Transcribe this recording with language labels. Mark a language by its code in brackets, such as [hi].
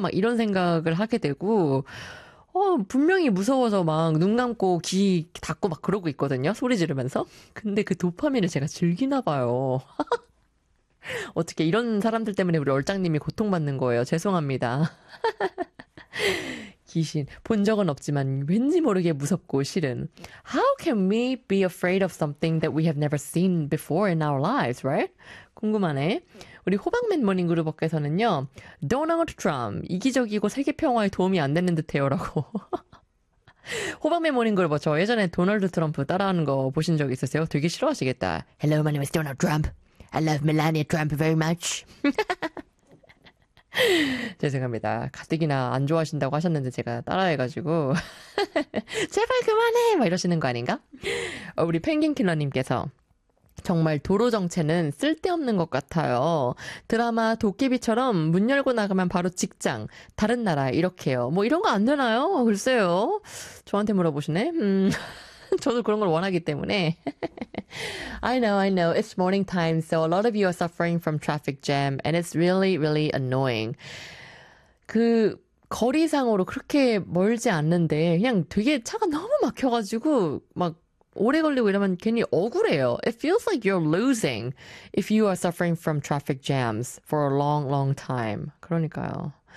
[ko] 막 이런 생각을 하게 되고 분명히 무서워서 막 눈 감고 귀 닫고 막 그러고 있거든요. 소리 지르면서. 근데 그 도파민을 제가 즐기나 봐요. 어떻게 이런 사람들 때문에 우리 얼짱님이 고통받는 거예요. 죄송합니다. 귀신 본 적은 없지만 왠지 모르게 무섭고 싫은. [en] How can we be afraid of something that we have never seen before in our lives, right? [ko] 궁금하네. 우리 호박맨 모닝 그룹께서는요. Donald Trump, 이기적이고 세계 평화에 도움이 안 되는 듯해요 라고. 호박맨 모닝 그룹, 저 예전에 도널드 트럼프 따라하는 거 보신 적 있으세요? 되게 싫어하시겠다. [en] Hello, my name is Donald Trump. I love Melania Trump very much. [ko] 죄송합니다. 가뜩이나 안 좋아하신다고 하셨는데 제가 따라해가지고 제발 그만해! 막 이러시는 거 아닌가? 우리 펭귄킬러님께서 정말 도로 정체는 쓸데없는 것 같아요. 드라마 도깨비처럼 문 열고 나가면 바로 직장, 다른 나라 이렇게요. 뭐 이런 거 안 되나요? 글쎄요. 저한테 물어보시네? 저도 그런 걸 원하기 때문에. [en] I know, I know. It's morning time, so a lot of you are suffering from traffic jam, and it's really, really annoying. [ko] 그 거리상으로 그렇게 멀지 않는데 그냥 되게 차가 너무 막혀가지고 막 오래 걸리고 이러면 괜히 억울해요. [en] It feels like you're losing if you are suffering from traffic jams for a long, long time. [ko] 그러니까요.